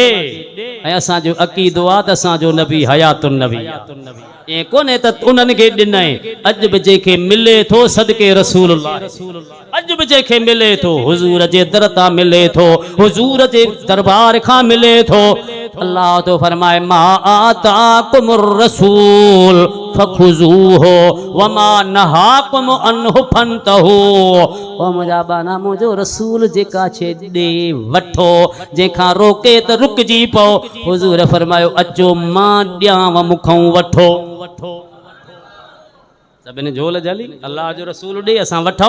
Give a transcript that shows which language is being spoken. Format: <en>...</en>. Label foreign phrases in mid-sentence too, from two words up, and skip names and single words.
<sd>ऐं असांजो अक़ीदो आहे त असांजो नबी</sd> <ar>حياة النبي,</ar> <sd>ऐं कोन्हे त उन्हनि खे ॾिनई। अॼु बि जंहिंखे मिले थो सदके रसूलुल्लाह, अॼु बि जंहिंखे मिले थो हुजूर जे दर तां मिले थो, हुजूर जे दरबार खां मिले थो। अल्लाह तो फरमाए</sd> <ar>ما آتاكم الرسول فخذوه وما نهاكم عنه فانتهوا.</ar> <sd>ओ मुंहिंजा बाना, मुंहिंजो रसूल जेका शइ ॾे वठो, जंहिंखां रोके त रुकिजी पओ। हुजूर फरमायो अचो मां ॾियांव, मुखों वठो। सभिनी झोल जली, अल्लाह जो रसूल ॾे असां वठूं।</sd>